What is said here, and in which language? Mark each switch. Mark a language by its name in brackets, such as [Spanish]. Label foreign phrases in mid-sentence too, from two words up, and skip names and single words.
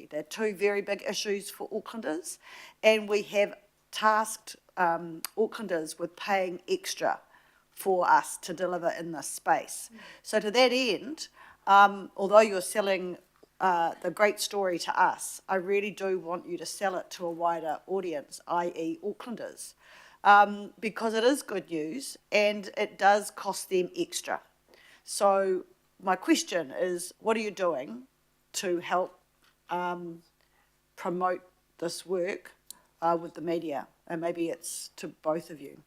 [English] They're 2 very big issues for Aucklanders, and we have tasked Aucklanders with paying extra for us to deliver in this space. So to that end, although you're selling the great story to us, I really do want you to sell it to a wider audience, i.e. Aucklanders, because it is good news and it does cost them extra. So my question is, what are you doing to help promote this work with the media? And maybe it's to both of you.